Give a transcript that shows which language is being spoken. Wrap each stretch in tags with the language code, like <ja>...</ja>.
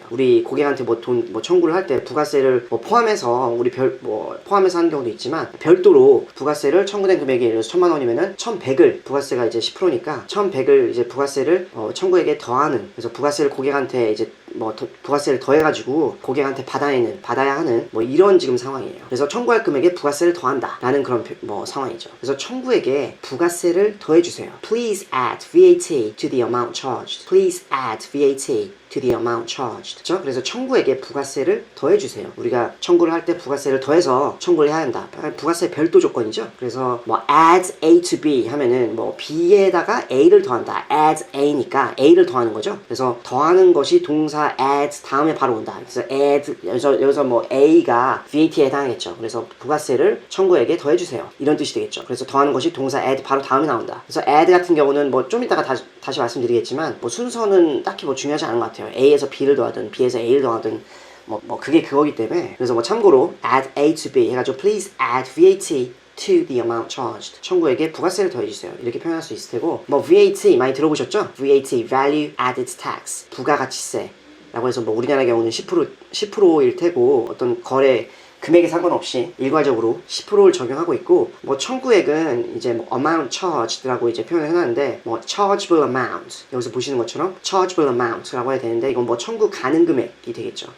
<ko>우리 고객한테 돈 청구를 할 때 부가세를 포함해서 포함해서 하는 경우도 있지만, 별도로 부가세를 청구된 금액이 예를 들어서 1,000만 원이면은 1,100을, 부가세가 이제 10%니까 1,100을 이제 부가세를 청구액에 더하는, 그래서 부가세를 고객한테 이제 부가세를 더해가지고 고객한테 받아야 하는 이런 지금 상황이에요. 그래서 청구할 금액에 부가세를 더한다 라는 그런 상황이죠. 그래서 청구액에 부가세를 더해주세요.</ko> <en>Please add VAT to the amount charged. Please add VAT to the amount charged.</en> <ko>그렇죠? 그래서 청구액에 부가세를 더해주세요. 우리가 청구를 할 때 부가세를 더해서 청구를 해야 한다. 부가세 별도 조건이죠. 그래서</ko> <en>add A to B</en> <ko>하면은 B에다가 A를 더한다. add A니까 A를 더하는 거죠. 그래서 더하는 것이 동사 add 다음에 바로 온다. 그래서 add, 여기서 A가 VAT에 해당하겠죠. 그래서 부가세를 청구액에 더해주세요. 이런 뜻이 되겠죠. 그래서 더하는 것이 동사 add 바로 다음에 나온다. 그래서 add 같은 경우는 좀 이따가 다시 말씀드리겠지만, 순서는 딱히 중요하지 않은 것 같아요. A에서 B를 더하든 B에서 A를 더하든 그게 그거기 때문에. 그래서 참고로</ko> <en>add A to B</en> <ko>해가지고</ko> <en>please add VAT to the amount charged.</en> <ko>청구액에 부가세를 더해주세요. 이렇게 표현할 수 있을 테고, VAT 많이 들어보셨죠? VAT, Value Added Tax, 부가가치세 라고 해서 우리나라 경우는 10%일 테고, 어떤 거래 금액에 상관없이 일괄적으로 10%를 적용하고 있고, 청구액은 이제 amount charged라고 이제 표현을 해놨는데, chargeable amount, 여기서 보시는 것처럼 chargeable amount라고 해야 되는데, 이건 청구 가능 금액이 되겠죠.</ko>